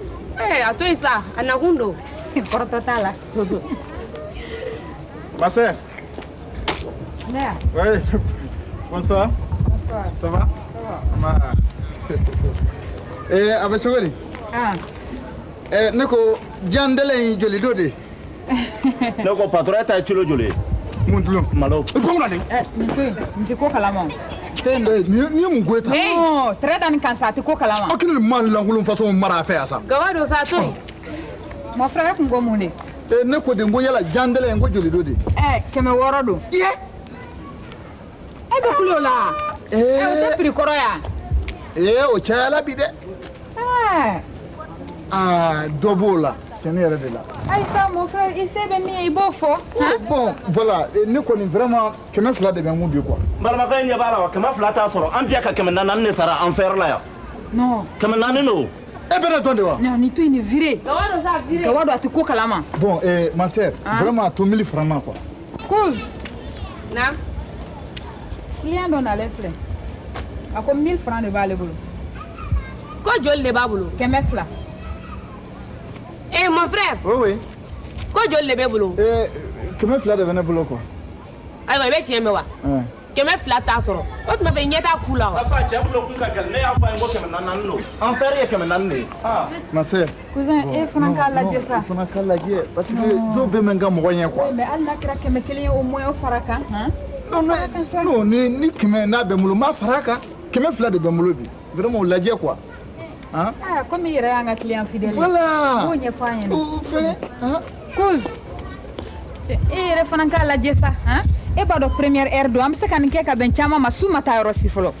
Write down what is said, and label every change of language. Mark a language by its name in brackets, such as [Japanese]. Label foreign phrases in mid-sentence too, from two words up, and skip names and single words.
[Bambara] A to yen sa a nakun don. Kɔrɔtɔ t'a la. [French] Ma sœur. [Bambara] Ne ya. [French] Oui. Bonsoir. Bonsoir. Ça va? [Bambara] Ma. A bɛ cogo di? Ne ko jandɛlɛ in joli do de? Ne ko patron ta ye kilo joli ye? Mun dulon? Malo. I fɔ mun na de? Nin to yen n ti ko kalama o. To yen nɔ. Ni ye mun ko ye tan? Tɛrɛ da nin kan sa a ti ko kalama. Aw kelen de man lankolon façon mara a fɛ yan sa. Gawa don sa a to yen. [French] Mon frère [Bambara] kun ko mun de. Ne ko de n ko yala jandɛlɛ in ko joli do de? 600 don. Iye. E bɛ kulo la. O tɛ prix kɔrɔ ya. O cayala bi dɛ. Dɔ b'o la tiɲɛni yɛrɛ de la. Aïssa [French] mon frère [Bambara] i se bɛ min ye i b'o fɔ. Bon voilà ne kɔni vraiment 200 de bɛ n kun bi quoi. Balimakɛ ɲɛ b'a la wa 200 t'a sɔrɔ an biya ka 400 de sara en fer la yan. Non. 400 no. E bɛ ne dɔn de wa? Non nin to yen nin viré. Gawa don sa a viré. Gawa don a ti ko kalama. [French] Bon ma sœur vraiment [Bambara] a to 1000 francs ma quoi. Kouz. Naam. Client dɔ nalen filɛ. A ko 1000 francs de b'ale bolo. Ko joli de b'a bolo? 200. [French] Mon frère. Oui. [Bambara] Ko joli de b'e bolo? 200 de bɛ ne bolo quoi. Ayiwa i bɛ tiɲɛ mɛn wa? kɛmɛ fila t'a sɔrɔ o tuma fɛ ɲɛ t'a ku la wa. Afa cɛ bolo kun ka gɛlɛn ne y'a fɔ a ye ko 400 don an fɛrɛ ye 400 de ye. [French] ma sœur [Bambara] cousin e fana k'a lajɛ sa. fana k'a lajɛ [French] parce que [Bambara] dɔw bɛ mɛn ka mɔgɔ ɲɛ quoi. mais hali n'a kɛra 100 ye [French] au moins [Bambara] o fara kan. non ni kɛmɛ n'a bɛ n bolo n b'a fara a kan 200 de bɛ n bolo bi vraiment o lajɛ quoi. comme i yɛrɛ y'an ka [French] client fidèle. [Bambara] voilà o ɲɛfɔ an ɲɛna. o fɛn Kouz e yɛrɛ fana k'a lajɛ sa. e b'a dɔn [French] première heure [Bambara] don an bɛ se ka nin kɛ ka bɛn caman ma su ma taa yɔrɔ si fɔlɔ.